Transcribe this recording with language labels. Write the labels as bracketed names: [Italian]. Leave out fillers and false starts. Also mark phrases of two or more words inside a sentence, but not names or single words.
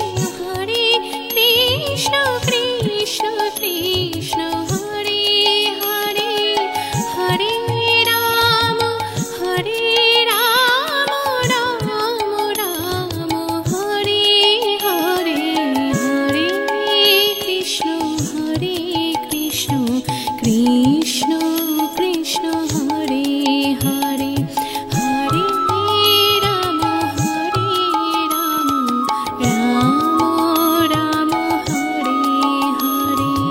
[Sanskrit] কৃষ্ণ কৃষ্ণ হরে হরে হরে রাম রাম হরে হরে হরে কৃষ্ণ কৃষ্ণ কৃষ্ণ কৃষ্ণ হরে হরে হরে রাম রাম হরে হরে।